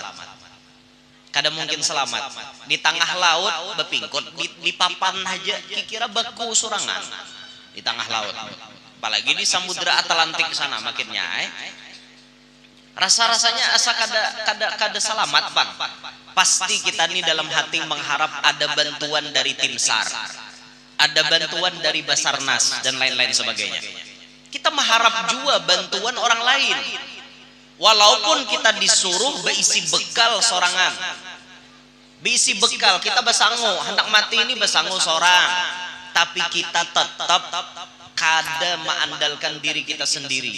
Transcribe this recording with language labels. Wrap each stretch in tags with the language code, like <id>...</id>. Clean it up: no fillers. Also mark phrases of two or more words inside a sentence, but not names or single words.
<bjn>Kada mungkin selamat. Di tengah laut bepingkot di papan haja, kira baku surangan di tengah laut. Apalagi di Samudra Atlantik sana makinnya. Rasa-rasanya asa kada selamat, Bang. Pasti kita nih dalam hati mengharap ada bantuan dari tim SAR, ada bantuan dari Basarnas dan lain-lain sebagainya. Kita mengharap juga bantuan orang lain. Walaupun kita disuruh berisi bekal sorangan, berisi bekal kita besangu, hendak mati ini besangu sorang, tapi kita tetap kada mengandalkan diri kita sendiri.</bjn>